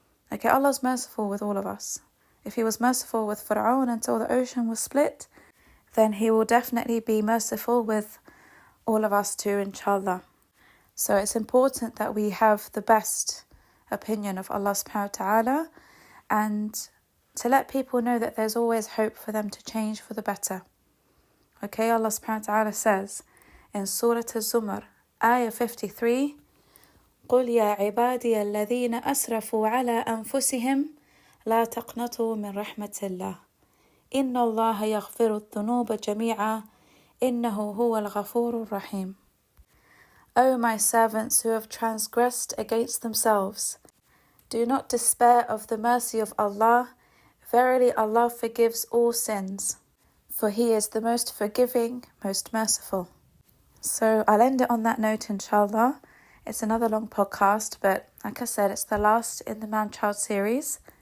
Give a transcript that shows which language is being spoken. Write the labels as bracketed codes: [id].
[en] Okay, Allah's merciful with all of us. If He was merciful with Fir'aun until the ocean was split, then He will definitely be merciful with all of us too, inshallah. So it's important that we have the best opinion of Allah subhanahu wa ta'ala, and to let people know that there's always hope for them to change for the better. [ar] Okay, Allah subhanahu wa ta'ala says in Surah Az-Zumar, Ayah 53, قُلْ يَا عِبَادِيَ الَّذِينَ أَسْرَفُوا عَلَىٰ أَنفُسِهِمْ لَا تَقْنَطُوا مِنْ رَحْمَةِ اللَّهِ إِنَّ اللَّهَ يَغْفِرُ الذُّنُوبَ جَمِيعًا إِنَّهُ هُوَ الْغَفُورُ الرَّحِيمُ. [en] O my servants who have transgressed against themselves, do not despair of the mercy of Allah. Verily Allah forgives all sins, for He is the most forgiving, most merciful. So I'll end it on that note, inshallah. It's another long podcast, but like I said, it's the last in the Man-Child series.